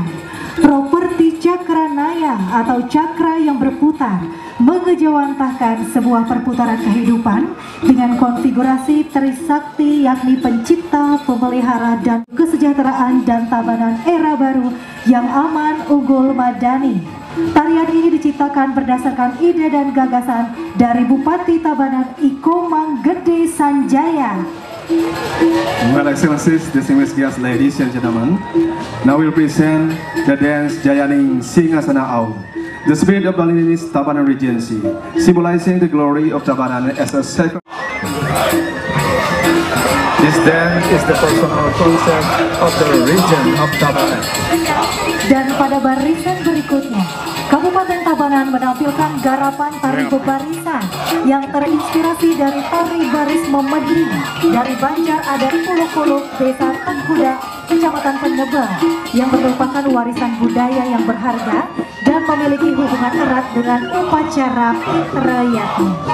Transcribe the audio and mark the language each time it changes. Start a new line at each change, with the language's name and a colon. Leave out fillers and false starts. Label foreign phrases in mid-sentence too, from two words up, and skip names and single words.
Indonesian: Properti Cakranaya atau cakra yang berputar mengejawantahkan sebuah perputaran kehidupan dengan konfigurasi Trisakti, yakni pencipta, pemelihara, dan kesejahteraan dan Tabanan era baru yang aman, unggul, madani. Tarian ini diciptakan berdasarkan ide dan gagasan dari Bupati Tabanan Iko Manggede Sanjaya.
English: Well, Excellencies, distinguished guests, ladies and gentlemen, now we'll present the dance Jayaning Singgasana Aung, the spirit of Balinese Tabanan Regency, symbolizing the glory of Tabanan as a sacred. This dance is the personal concept of the region of Tabanan.
Indonesian: Dan pada barisan berikutnya, Kabupaten Tabanan menampilkan garapan tari bebarisan yang terinspirasi dari tari baris memedri dari Banjar Adat Kuluk-Kuluk, Desa Tengkuda, Kecamatan Penebel, yang merupakan warisan budaya yang berharga dan memiliki hubungan erat dengan upacara Pitrayatnya.